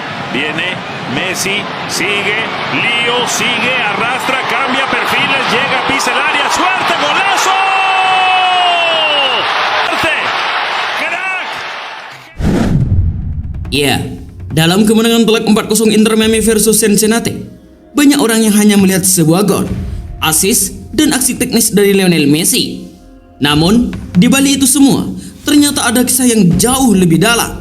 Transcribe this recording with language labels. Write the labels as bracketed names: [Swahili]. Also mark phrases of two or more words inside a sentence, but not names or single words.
[Spanish] Viene Messi, sigue, Lío, sigue, arrastra, cambia perfiles, llega, pisa el área, suerte, golazo. Suerte, crack. [Indonesian] Ya, dalam kemenangan telak 4-0 Inter Miami versus Cincinnati, banyak orang yang hanya melihat sebuah gol, assist, dan aksi teknis dari Lionel Messi. Namun, di balik itu semua, ternyata ada kisah yang jauh lebih dalam.